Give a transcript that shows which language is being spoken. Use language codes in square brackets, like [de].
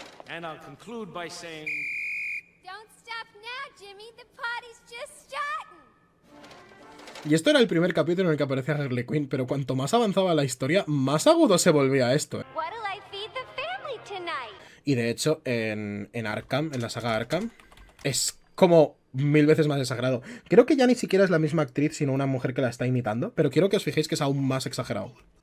[en] And I'll conclude by saying... Don't stop now, Jimmy. The party's just starting. [es] Y esto era el primer capítulo en el que aparecía Harley Quinn, pero cuanto más avanzaba la historia, más agudo se volvía esto. [en] What'll I feed the family tonight? [es] Y de hecho, en Arkham, en la saga Arkham, es como 1000 veces más exagerado. Creo que ya ni siquiera es la misma actriz, sino una mujer que la está imitando, pero quiero que os fijéis que es aún más exagerado.